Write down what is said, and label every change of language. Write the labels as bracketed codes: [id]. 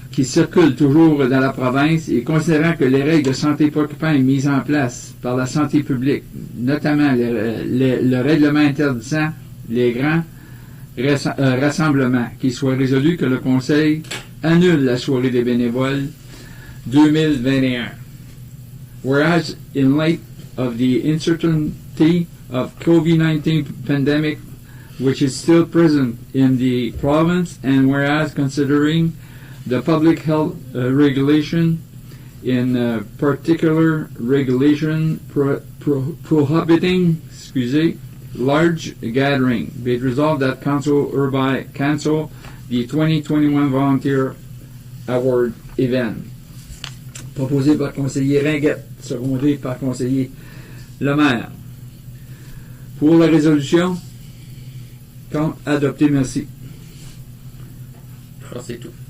[fr] qui circulent toujours dans la province et considérant que les règles de santé préoccupantes mises en place par la santé publique, notamment le règlement interdisant les grands rassemblements, qu'il soit résolu que le Conseil annule la soirée des bénévoles 2021. [en] Whereas, in light of the uncertainty of COVID-19 pandemic, which is still present in the province, and whereas considering the public health regulation, in particular regulation prohibiting, large gathering, be it resolved that council hereby cancel the 2021 Volunteer Award event. [fr] Proposé par conseiller Ringuette, secondé par conseiller Lemaire. Pour la résolution, quand adopté, merci. Je crois que c'est tout.